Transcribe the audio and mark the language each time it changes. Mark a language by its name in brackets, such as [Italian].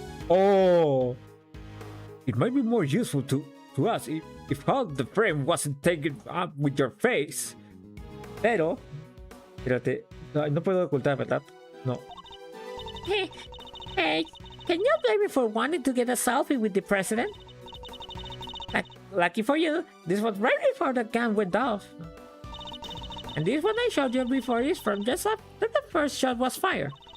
[English] Oh! It might be more useful to us if half the frame wasn't taken up with your face. [Spanish] Pero, espérate, no puedo ocultar, ¿verdad? No. [English] Hey, can you blame me for wanting to get a selfie with the president? Lucky for you, this was right before the gun went off. And this one I showed you before is from just after the first shot was fired.